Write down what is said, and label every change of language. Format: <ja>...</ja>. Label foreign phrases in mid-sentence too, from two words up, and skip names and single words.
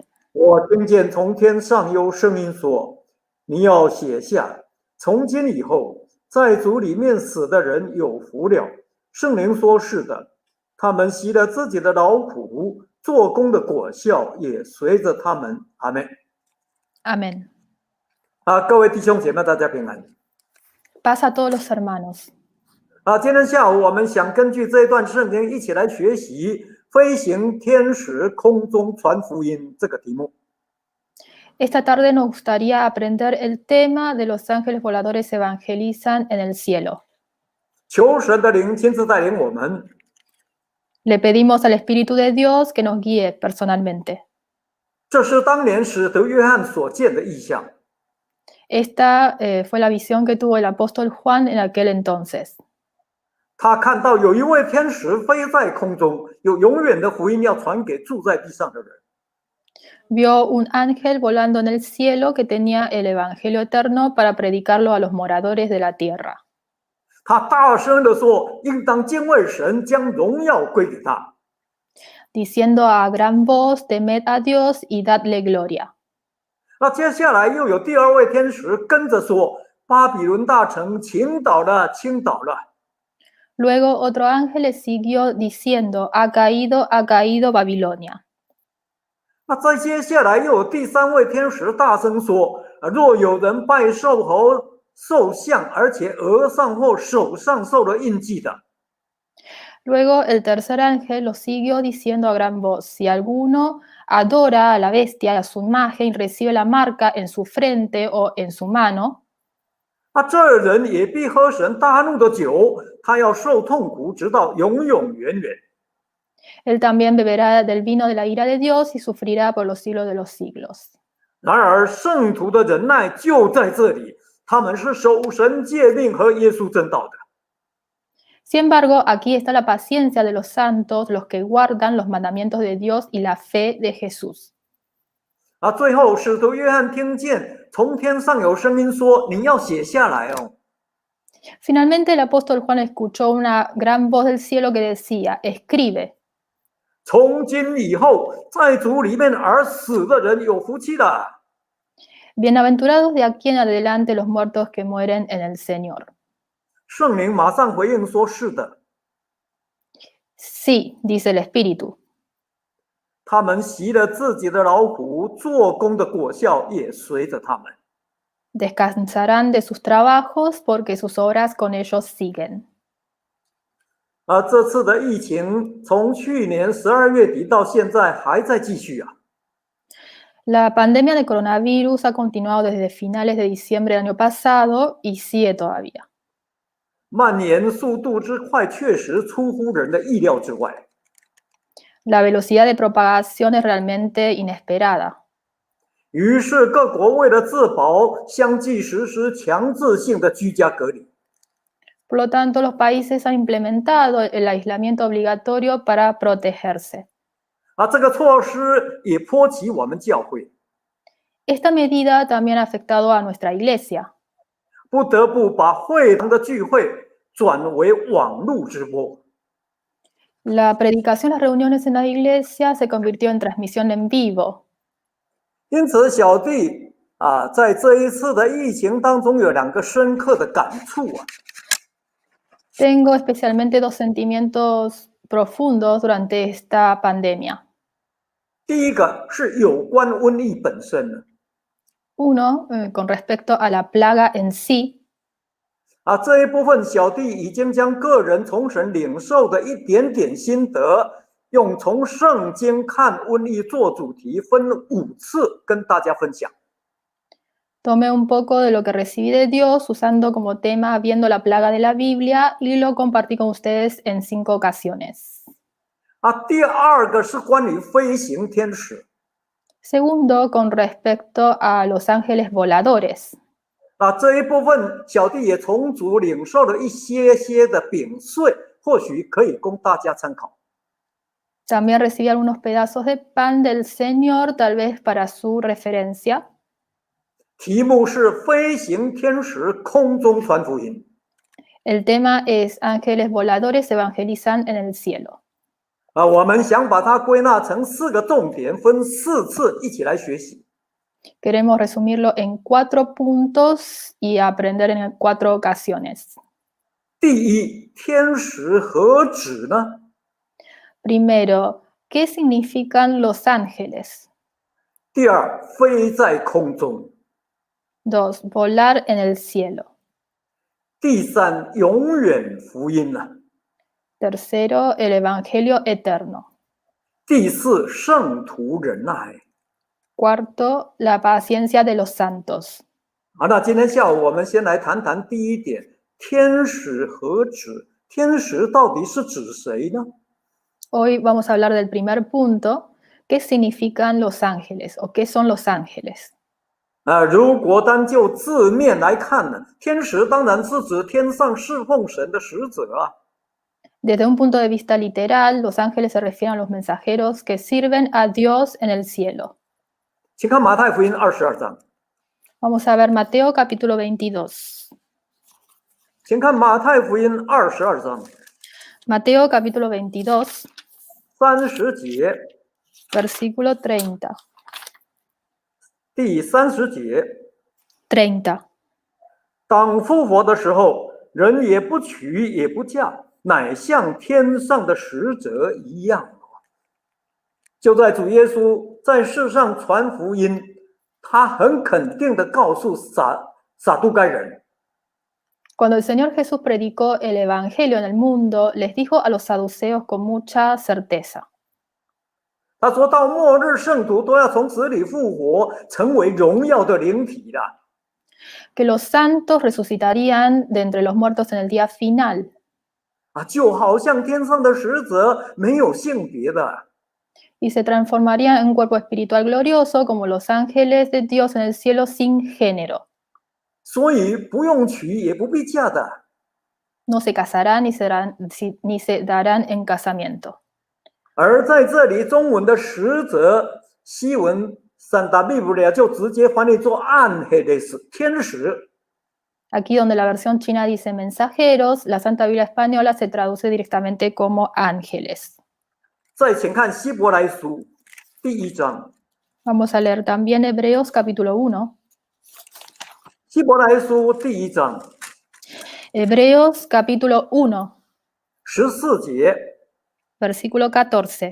<zh>我听见从天上有声音说：你要写下，从今以后，在主里面死的人有福了。圣灵说是的，他们习了自己的劳苦，做工的果效也随着他们。阿们。</zh> <es>Amén.</es> <zh>各位弟兄姐妹，大家平安。</zh> <es>Paz a todos los hermanos.</es> <zh>今天下午我们想根据这一段圣经一起来学习飞行天使空中传福音这个题目。</zh> <es>Esta tarde nos gustaría aprender el tema de los ángeles voladores evangelizan en el cielo.</es> <zh>求神的灵亲自带领我们，</zh> <es>Le pedimos al Espíritu de Dios que nos guíe personalmente.</es> <zh>这是当年使徒约翰所见的异象。</zh> <es>Esta fue la visión que tuvo el apóstol Juan en aquel entonces.</es> <zh>他看到有一位天使飞在空中，有永远的福音要传给住在地上的人。</zh> <es>Vio un ángel volando en el cielo que tenía el evangelio eterno para predicarlo a los moradores de la tierra.</es> <zh>他大声地说：应当敬畏神，将荣耀归给他。</zh> <es>Diciendo a gran voz, temed a Dios y dadle gloria.</es> <zh>那接下来又有第2位天使跟着说：巴比伦大城倾倒了，倾倒了。</zh> <es>Luego otro ángel le siguió diciendo, ha caído Babilonia.</es> <zh>那再接下来又有第3位天使大声说：若有人拜兽和兽像，而且额上或手上受了印记的，</zh> <es>Luego el tercer ángel lo siguió diciendo a gran voz, si alguno adora a la bestia y a su imagen y recibe la marca en su frente o en su mano,</es> <zh>这人也必喝神大怒的酒，他要受痛苦，直到永永远远。</zh> <es>él también beberá del vino de la ira de Dios y sufrirá por los siglos de los siglos.</es> <zh>然而圣徒的忍耐就在这里，他们是守神诫命和耶稣真道的。</zh> <es>Sin embargo, aquí está la paciencia de los santos, los que guardan los mandamientos de Dios y la fe de Jesús.</es> <zh>最后使徒约翰听见从天上有声音说：你要写下来哦。</zh> <es>Finalmente el apóstol Juan escuchó una gran voz del cielo que decía, escribe,</es> <zh>从今以后，在主里面而死的人有福气了。</zh> <es>bienaventurados de aquí en adelante los muertos que mueren en el Señor.</es> <zh>圣灵马上回应说：是的。</zh> <es>Sí, dice el Espíritu.</es> <zh>他们习了自己的劳苦，做工的果效也随着他们。</zh> <es>Descansarán de sus trabajos porque sus obras con ellos siguen.</es> <zh>这次的疫情从去年12月底到现在还在继续啊。</zh> <es>La pandemia de coronavirus ha continuado desde finales de diciembre del año pasado y sigue todavía.</es> <zh>蔓延速度之快，确实出乎人的意料之外。</zh> <es>La velocidad de propagación es realmente inesperada.</es> <zh>于是各国为了自保，相继实施强制性的居家隔离。</zh> <es>Por lo tanto, los países han implementado el aislamiento obligatorio para protegerse.</es> <zh>这个措施也波及我们教会，</zh> <es>Esta medida también ha afectado a nuestra iglesia.</es> <zh>不得不把会堂的聚会转为网络直播。</zh> <es>La predicación, las reuniones en la iglesia se convirtió en transmisión en vivo.</es> <zh>因此，小弟在这一次的疫情当中有2个深刻的感触啊。</zh> <es>Tengo especialmente 2 sentimientos profundos durante esta pandemia.</es> <zh>第一个是有关瘟疫本身的，</zh> <es>Uno, con respecto a la plaga en sí.</es> <zh>这一部分小弟已经将个人从神领受的一点点心得，用从圣经看瘟疫做主题，分5次跟大家分享。</zh> <es>Tomé un poco de lo que recibí de Dios usando como tema viendo la plaga de la Biblia y lo compartí con ustedes en 5 ocasiones.</es> <zh>第二个是关于飞行天使。</zh> <es>Segundo, con respecto a los ángeles voladores.</es> <zh>这一部分小弟也从主领受了一些的饼碎，或许可以供大家参考。</zh> <es>También recibí algunos pedazos de pan del Señor, tal vez para su referencia.</es> <zh>题目是飞行天使空中传福音。</zh> <es>El tema es ángeles voladores evangelizan en el cielo.</es> <zh>我们想把它归纳成4个重点，分4次一起来学习。</zh> <es>Queremos resumirlo en 4 puntos y aprender en 4 ocasiones.</es> <zh>第一，天使何指呢？</zh> <es>Primero, ¿qué significan los ángeles?</es> <zh>第二，飞在空中。</zh> <es>2, volar en el cielo.</es> <zh>第三，永远福音呢？</zh> <es>Tercero, el evangelio eterno.</es> <zh>第四，圣徒忍耐。</zh> <es>Cuarto, la paciencia de los santos.</es> <zh>那今天下午我们先来谈谈第一点，天使何指？天使到底是指谁呢？</zh> <es>Hoy vamos a hablar del primer punto, ¿qué significan los ángeles o qué son los ángeles?</es> <zh>如果单就字面来看呢，天使当然是指天上侍奉神的使者啊。</zh> <es>Desde un punto de vista literal, los ángeles se refieren a los mensajeros que sirven a Dios en el cielo.</es> <zh>请看马太福音22章。</zh> <es>Vamos a ver Mateo capítulo 22.</es> <zh>请看马太福音22章</zh> <es>Mateo capítulo 22,</es> <zh>30 节，</zh> <es>versículo 30.</es> <zh>第30节，</zh> <es>30.</es> <zh>当复活的时候，人也不娶也不嫁，乃像天上的使者一样。就在主耶稣在世上传福音，他很肯定地告诉撒都该人，</zh> <es>Cuando el Señor Jesús predicó el Evangelio en el mundo, les dijo a los saduceos con mucha certeza.</es> <zh>他说到末日圣徒都要从死里复活，成为荣耀的灵体的。</zh> <es>Que los santos resucitarían de entre los muertos en el día final.</es> <zh>就好像天上的使者没有性别的。</zh> <es>Y se transformarían en un cuerpo espiritual glorioso como los ángeles de Dios en el cielo sin género.</es> <zh>所以不用娶也不必嫁的。</zh> <es>No se casarán ni se darán en casamiento.</es> <zh>而在这里，中文的使者，西文 Santa Biblia 就直接翻译作 ángeles 天使。</zh> <es>Aquí donde la versión china dice mensajeros, la Santa Biblia española se traduce directamente como ángeles.</es> <zh>再请看希伯来书第1章。</zh> <es>Vamos a leer también Hebreos capítulo 1.</es> <zh>希伯来书第1章</zh> <es>Hebreos capítulo 1,</es> <zh>14 节，</zh> <es>versículo 14.</es>